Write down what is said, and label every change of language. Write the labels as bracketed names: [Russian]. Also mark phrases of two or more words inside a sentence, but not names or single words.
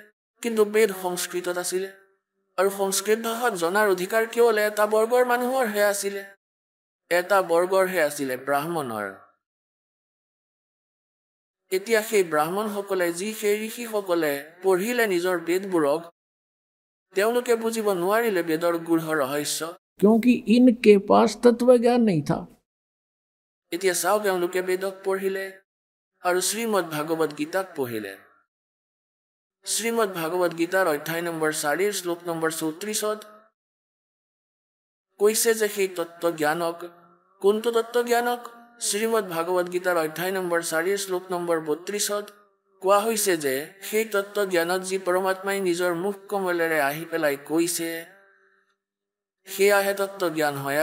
[Assamese] কিন্তু বেদ সংস্কৃতত আছিলে, আৰু সংস্কৃত ভাষাত জনাৰ অধিকাৰ কেৱল এটা বৰ্গৰ মানুহৰহে আছিলে, ব্ৰাহ্মণৰ। এতিয়া সেই ব্ৰাহ্মণসকলে, সেই ঋষিসকলে পঢ়িলে নিজৰ বেদবোৰক, তেওঁলোকে বুজিব নোৱাৰিলে বেদৰ গূঢ় ৰহস্য, [Hindi] क्योंकि इनके पास तत्व ज्ञान नहीं था। [Assamese] এতিয়া চাওক, তেওঁলোকে বেদক পঢ়িলে আৰু শ্ৰীমদ ভাগৱত গীতাক পঢ়িলে। শ্ৰীমদ ভাগৱত গীতাৰ অধ্যায় নম্বৰ 4 শ্লোক নম্বৰ 34 কৈছে যে সেই তত্ত্বজ্ঞানক, কোনটো তত্ত্বজ্ঞানক, শ্ৰীমদ ভাগৱত গীতাৰ অধ্যায় নম্বৰ 4 শ্লোক নম্বৰ 32ত কোৱা হৈছে যে সেই তত্ত্ব জ্ঞানত যি পৰমাত্মাই নিজৰ মুখ কমলেৰে আহি পেলাই কৈছে সেয়াহে তত্ত্ব জ্ঞান হয়।